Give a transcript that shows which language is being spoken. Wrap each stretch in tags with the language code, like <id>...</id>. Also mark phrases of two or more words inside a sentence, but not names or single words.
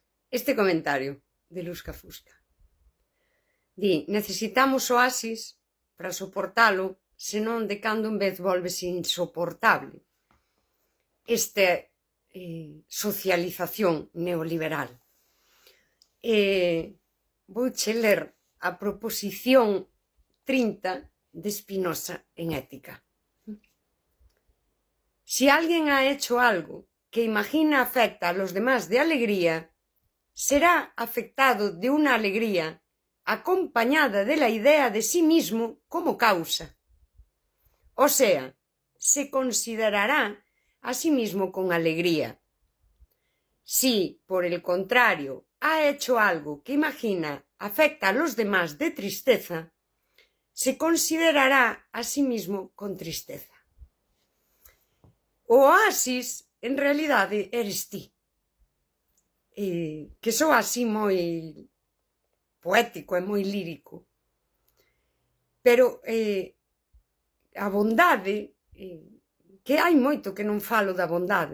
<gl>Este comentario de Lusca Fusca. Di, necesitamos oasis para soportalo, senón de cando en vez volvese insoportable. Esta socialización neoliberal. Vouche ler a proposición 30 de Spinoza en Ética.</gl> <es>Si alguien ha hecho algo que imagina afecta a los demás de alegría, será afectado de una alegría acompañada de la idea de sí mismo como causa. O sea, se considerará a sí mismo con alegría. Si, por el contrario, ha hecho algo que imagina afecta a los demás de tristeza, se considerará a sí mismo con tristeza.</es> <gl>O oasis, en realidade, eres ti. Que soa así moi poético e moi lírico. Pero a bondade, que hai moito que non falo da bondade.</gl>